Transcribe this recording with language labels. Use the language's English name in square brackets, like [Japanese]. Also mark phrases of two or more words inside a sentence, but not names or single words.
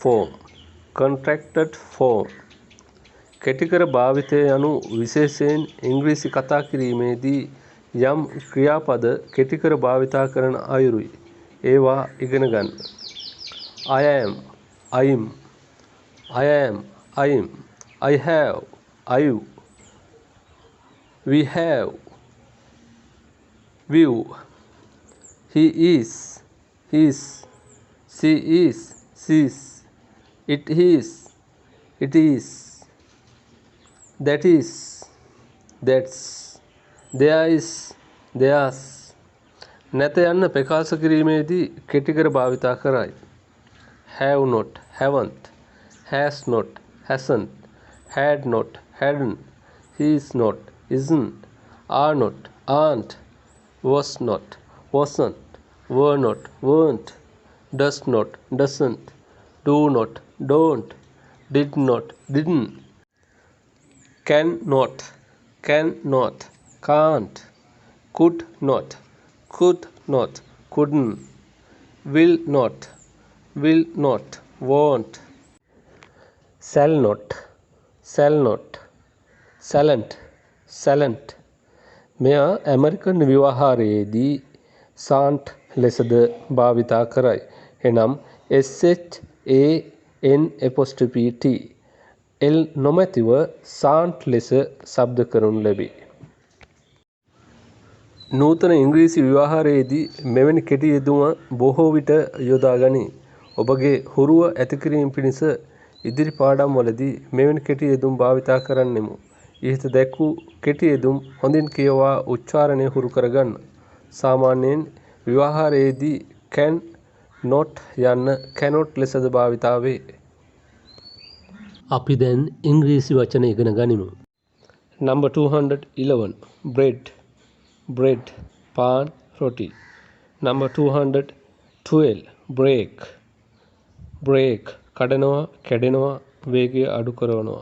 [Sinhala] form කෙටිකර භාවිතය යනු විශේෂයෙන් ඉංග්‍රීසි කතා කිරීමේදී යම් ක්‍රියාපද කෙටිකර භාවිතා කරන අයුරුයි. ඒවා ඉගෙන ගන්න. [English] I am, I'm, I have, I've, we have, we've, he is, his, she is, she's, it is, that is, that's, there is, theirs. [Sinhala] නැත යන්න ප්‍රකාශ කිරීමේදී කෙටිකර භාවිතා කරයි. [English] have not, haven't, has not, hasn't, had not, hadn't, is not, isn't, are not, aren't, was not, wasn't, were not, weren't, does not, doesn't, do not, don't, did not, didn't, cannot, can't, could not, couldn't, will not, won't, shall not, sallent. [Sinhala] මෙය ඇමරිකන් ව්‍යවහාරයේදී සාන්ට් ලෙසද භාවිතා කරයි. එනම් SHANT L නොමැතිව සාන්ට් ලෙස ශබ්ද කරනු ලැබේ. නූතන ඉංග්‍රීසි ව්‍යවහාරයේදී මෙවැනි කෙටි යෙදුම බොහෝ විට යොදා ගනී. ඔබගේ හුරුව ඇති කිරීම පිණිස ඉදිරි පාඩම්වලදී මෙවැනි කෙටි යෙදුම් භාවිතා කරන්නෙමු. ඉහත දැක් වූ කෙටි යෙදුම් හොඳින් කියවා උච්චාරණය හුරු කරගන්න. සාමාන්‍යයෙන් ව්‍යවහාරයේදී [English] can not [Sinhala] යන්න cannot ලෙසද භාවිතා වේ. අපි දැන් ඉංග්‍රීසි වචන ඉගෙන ගනිමු. [English] Number 211 bread [Sinhala] පාන් රොටි. [English] Number 212 brake [Sinhala] කඩනවා කැඩෙනවා වේගය අඩු කරනවා.